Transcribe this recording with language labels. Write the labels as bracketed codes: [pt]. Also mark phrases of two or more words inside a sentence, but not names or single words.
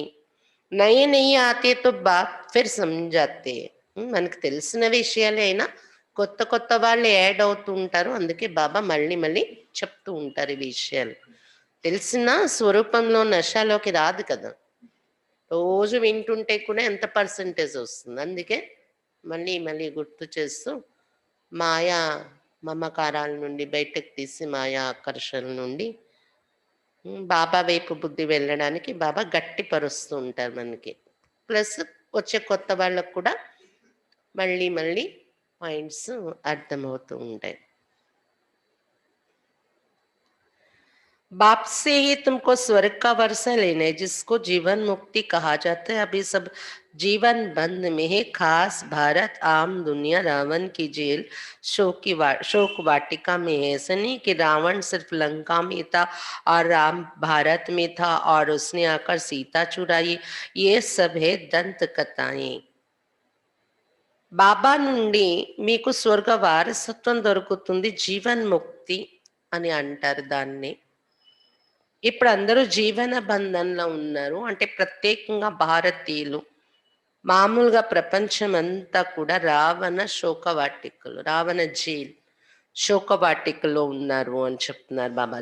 [hi] नए नए आते तो बात फिर समझाते. [te] మనకు తెలిసిన విషయాలే అయినా కొత్త కొత్త వాళ్ళు యాడ్ అవుతూ ఉంటారు. అందుకే బాబా మళ్ళీ మళ్ళీ చెప్తూ ఉంటారు ఈ విషయాలు. తెలిసిన స్వరూపంలో నశాలోకి రాదు కదా. రోజు వింటుంటే కూడా ఎంత పర్సంటేజ్ వస్తుంది. అందుకే మళ్ళీ మళ్ళీ గుర్తు చేస్తూ మాయా మమకారాల నుండి బయటకు తీసి మాయా ఆకర్షణ నుండి బాబా వైపు బుద్ధి వెళ్ళడానికి బాబా గట్టిపరుస్తూ ఉంటారు మనకి. ప్లస్ వచ్చే కొత్త వాళ్ళకు కూడా మళ్ళీ మళ్ళీ పాయింట్స్ అర్థమవుతూ ఉంటాయి. [hi] बाप से ही तुमको स्वर्ग का वर्षा लेना है, जिसको जीवन मुक्ति कहा जाता है. अभी सब जीवन बंद में है. खास भारत आम दुनिया रावण की जेल शोक वाटिका में है. ऐसा नहीं कि रावण सिर्फ लंका में था और राम भारत में था और उसने आकर सीता चुराई. ये सब है दंत कथाएं. [te] బాబా నుండి మీకు స్వర్గ వారసత్వం దొరుకుతుంది, జీవన్ ముక్తి అని అంటారు దాన్ని. ఇప్పుడు అందరూ జీవన బంధంలో ఉన్నారు. అంటే ప్రత్యేకంగా భారతీయులు, మామూలుగా ప్రపంచం అంతా కూడా రావణ శోకవాటికలు, రావణ జైల్ శోకవాటికలో ఉన్నారు అని చెప్తున్నారు బాబా.